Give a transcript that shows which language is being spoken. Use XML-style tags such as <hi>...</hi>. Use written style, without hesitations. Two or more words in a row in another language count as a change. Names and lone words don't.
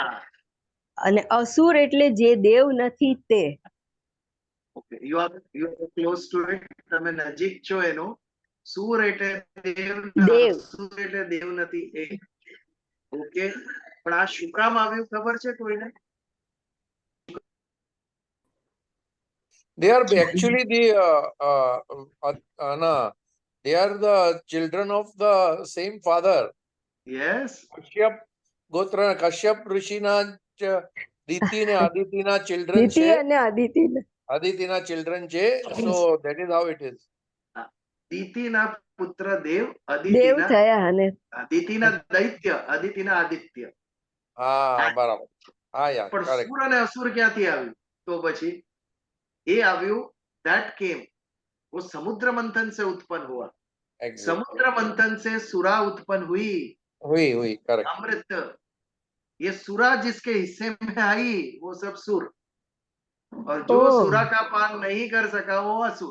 <gu>અને અસુર એટલે જે દેવ નથી તે.</gu> <en>Okay, you are close to it,</en> <gu>તમે નજીક છો એનો. સુર એટલે દેવ, અસુર એટલે દેવ નથી એ. ઓકે, પણ આ શું કામ આવ્યું ખબર છે કોઈને?</gu> <en>They are actually they are the children of the same father. Yes.</en> <gu>કશ્યપ ગોત્ર, કશ્યપ ઋષિના દિતિ ને અદિતિ ના children Diti અને Aditi na children che,</gu> <en>so that is how it is.</en> <gu>દિતિ ના પુત્ર દેવ, અદિતિ ના થયા અને અદિતિ ના દૈત્ય, અદિતિ ના આદિત્ય. હા બરાબર, હા યાર પણ કરેક્ટ. સુર અને અસુર ક્યાંથી આવ્યું? તો પછી એ આવ્યું,</gu> <en>that came,</en> <hi>वो समुद्र मंथन से उत्पन्न हुआ। एग्जैक्ट समुद्र मंथन से सुरा उत्पन्न हुई, हुई हुई करेक्ट. अमृत। ये सुरा जिसके हिस्से में आई वो सब सुर, और जो ओ सुरा का पान नहीं कर सका वो असुर।</hi>